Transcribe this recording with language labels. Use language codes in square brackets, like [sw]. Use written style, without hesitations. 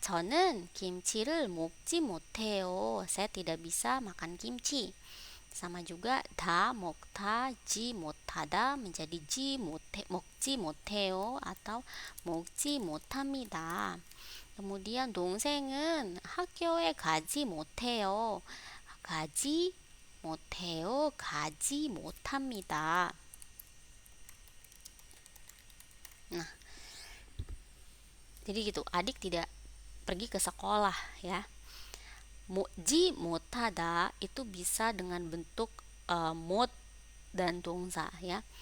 [ko] 저는 김치를 먹지 못해요. [id] Saya tidak bisa makan kimchi. Sama juga 다 먹다, 지 못하다 menjadi [ko] 먹지 못해요 [id] atau [ko] 먹지 못합니다. kemudian 동생은 학교에 가지 못해요. 가지 못해요, 가지 못합니다. [id] Nah, jadi gitu, adik tidak pergi ke sekolah ya. Ji motada itu bisa dengan bentuk mot dan dongsa ya.